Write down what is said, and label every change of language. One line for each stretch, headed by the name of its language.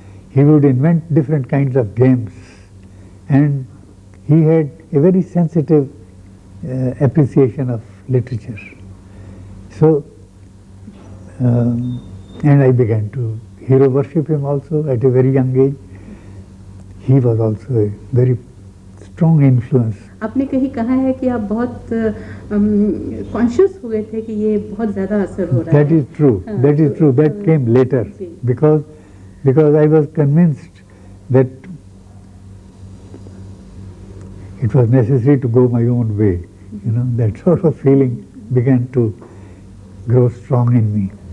English: He would invent different kinds of games, and he had a very sensitive appreciation of literature. So, and I began to hero worship him also at a very young age. He was also a very strong influence.
Hindi: आपने कहीं कहा है कि आप बहुत conscious हुए थे कि ये बहुत ज़्यादा असर हो रहा है.
English: That is true. That is true. That came later because I was convinced that it was necessary to go my own way. You know, that sort of feeling began to grow strong in me.